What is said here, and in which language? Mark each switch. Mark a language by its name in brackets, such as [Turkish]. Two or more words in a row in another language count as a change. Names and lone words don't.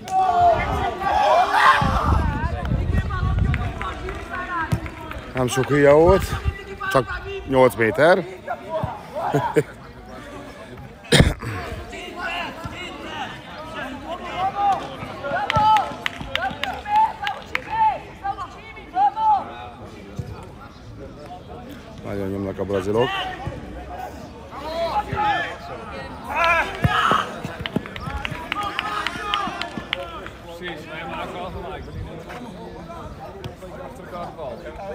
[Hungarian] Nem sok hülye volt, csak 8 méter. Nagyon nyomnak a brazilok. [Dutch] Precies, maar je maakt wel gelijk. Achter elkaar de bal.